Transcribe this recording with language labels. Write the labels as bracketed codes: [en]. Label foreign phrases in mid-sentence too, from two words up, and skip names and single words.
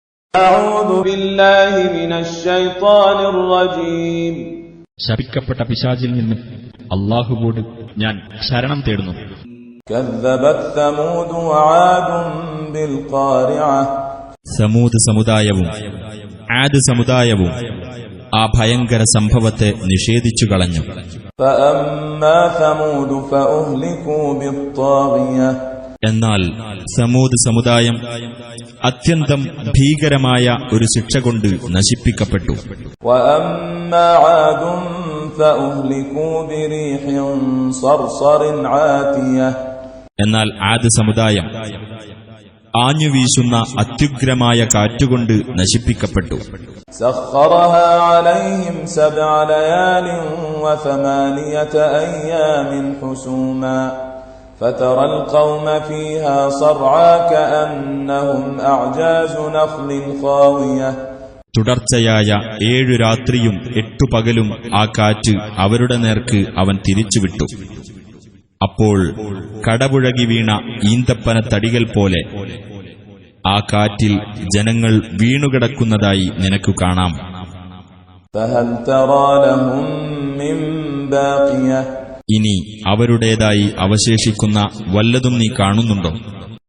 [ar] أعوذ بالله من الشيطان الرجيم. [ml] ശപിക്കപ്പെട്ട പിശാചിൽ നിന്ന് അല്ലാഹുവോട് ഞാൻ ശരണം തേടുന്നു. [ar] كذبت ثمود وعاد بالقارعة. [ml] സമൂദ് സമുദായവും ആദ് സമുദായവും ആ ഭയങ്കര സംഭവത്തെ നിഷേധിച്ചു കളഞ്ഞു. [ar] فأما ثمود فأهلكوا بالطاغية. [ml] എന്നാൽ സമൂദ് സമുദായം അത്യന്തം ഭീകരമായ ഒരു ശിക്ഷ കൊണ്ട് നശിപ്പിക്കപ്പെട്ടു. [ar] وأما عاد فأهلكوا بريح صرصر عاتية. [ml] എന്നാൽ ആദ് സമുദായം ആഞ്ഞുവീശുന്ന അത്യുഗ്രമായ കാറ്റുകൊണ്ട് നശിപ്പിക്കപ്പെട്ടു. [ar] سخرها عليهم 7 ليال و8 أيام حسوما فترى القوم فيها صرعى كأنهم أعجاز نخل خاوية. [ml] തുടർച്ചയായ 7 രാത്രിയും 8 പകലും ആ കാറ്റ് അവരുടെ നേർക്ക് അവൻ തിരിച്ചുവിട്ടു. അപ്പോൾ കടപുഴകി വീണ ഈന്തപ്പന തടികൾ പോലെ ആ കാറ്റിൽ ജനങ്ങൾ വീണുകിടക്കുന്നതായി നിനക്കു കാണാം. [ar] فهل ترى لهم من باقية. [ml] ഇനി അവരുടേതായി അവശേഷിക്കുന്ന വല്ലതും നീ കാണുന്നുണ്ടോ?